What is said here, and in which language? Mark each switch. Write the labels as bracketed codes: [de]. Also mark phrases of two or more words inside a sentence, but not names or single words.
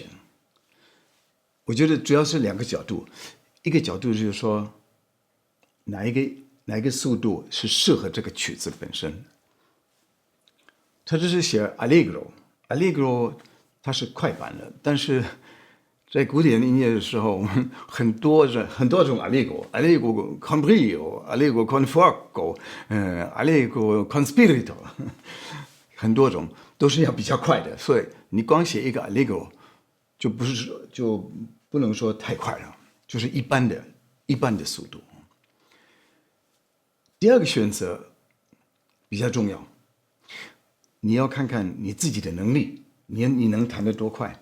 [zh] 我觉得主要是两个角度，一个角度就是说哪一个速度是适合这个曲子本身。他这是写 Allegro 它是快板的，但是在古典音乐的时候，我们很多种 [it] Allegro con brio、Allegro con fuoco、Allegro con spirito， [zh] 很多种都是要比较快的，所以你光写一个 Allegro 就不能说太快了，就是一般的速度。第二个选择比较重要，你要看看你自己的能力，你能弹得多快？